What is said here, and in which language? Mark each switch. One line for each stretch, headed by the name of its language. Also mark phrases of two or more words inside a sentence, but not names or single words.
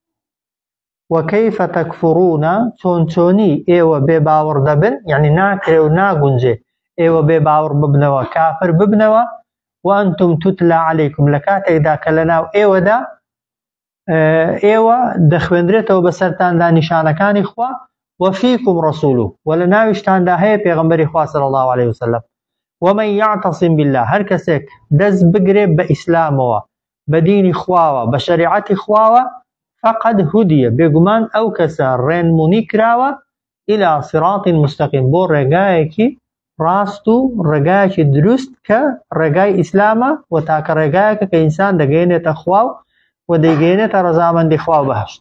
Arabic: وەکەیفە تەکفوڕونە
Central Kurdish: چۆنی ئێوە بێباوەڕ دەبن یعنی ناکرێ و ناگونجێ ئێوە بێباوەڕ ببنەوە کافر ببنەوە
Arabic: و ئەنتم توتلا عەلەیکم
Central Kurdish: لە کاتێکدا کە لەناو ئێوەدا ئێوە دەخوێندرێتەوە بەسەرتاندا نیشانەکانی خوا
Arabic: وەفیکم ڕەسوولوه
Central Kurdish: و لە ناویشتاندا هەیە پێغەمبەری خوا
Arabic: صلی الله عليه وسلم. ومن یعتصم بالله
Central Kurdish: هەر کەسێک دەست بگرێ بە ئیسلامەوە بە دینی خواوە بە شەریعەتی خواوە
Arabic: فقد هودیە
Central Kurdish: بێگومان ئەو کەسە ڕێنمونی کراوە
Arabic: ئیلا صراط مستەقیم
Central Kurdish: بۆ ڕێگایەکی ڕاست و ڕێگایەکی دروست کە ڕێگای ئیسلامە و تاکە ڕێگایەکە کە ئینسان دەگەێنێتە خوا و دەیگەێنێتە ڕەزامەندی خوا و بەهەشت.